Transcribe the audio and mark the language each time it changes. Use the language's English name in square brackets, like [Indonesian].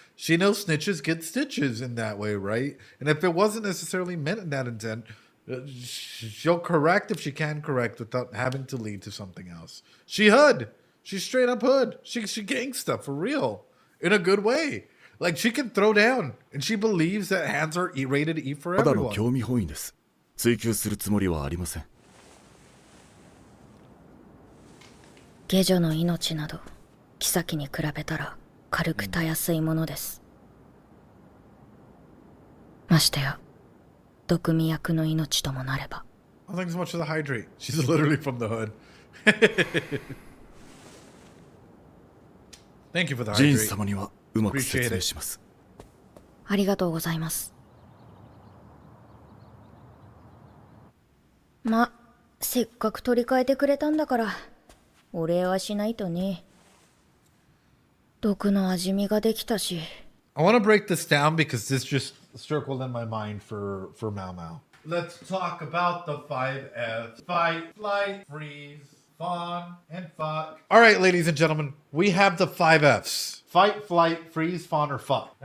[English] She knows snitches get stitches in that way, right? And if it wasn't necessarily meant in that intent, She'll correct if she can correct without having to lead to something else. She hood. She's straight up hood. She gangsta for real. In a good way. Like, she can throw down. And she believes that hands are rated E for [Japanese] ただの [English] everyone. [Japanese] 興味本位です。追求するつもりはありません。下女の命など妃に比べたら軽くたやすいものです。ましてや毒味役の命ともなれば。 [English] Thanks so much for the hydrate. She's literally from the hood. Thank you for the [Japanese] ジーン [English] hydrate. [Japanese] 様にはうまく説明します。ありがとうございます。ま、せっかく取り替えてくれたんだからお礼はしないとね。毒の味見ができたし。 [English] I want to break this down because this just circled in my mind for Mao Mao. Let's talk about the 5Fs. Fight, flight, freeze, fawn, and fuck. All right, ladies and gentlemen, we have the 5Fs. Fight, flight, freeze, fawn, or fuck.